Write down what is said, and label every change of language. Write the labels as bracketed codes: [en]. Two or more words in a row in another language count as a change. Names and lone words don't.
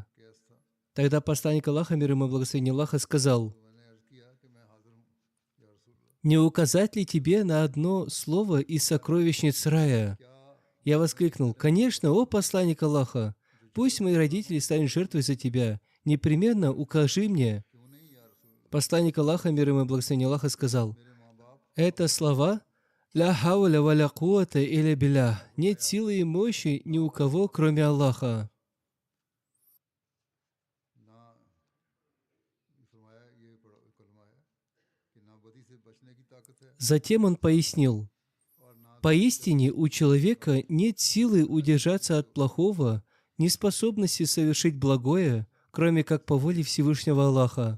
[ru] Тогда посланник Аллаха, мир ему и благословение Аллаха, сказал: «Не указать ли тебе на одно слово из сокровищниц рая?» Я воскликнул: «Конечно, о посланник Аллаха! Пусть мои родители станут жертвой за тебя. Непременно укажи мне». Посланник Аллаха, мир ему и благословение Аллаха, сказал: «Это слова [ar] «لا حول ولا قوة إلا بالله». [ru] Нет силы и мощи ни у кого, кроме Аллаха». Затем он пояснил: «Поистине у человека нет силы удержаться от плохого, ни способности совершить благое, кроме как по воле Всевышнего Аллаха.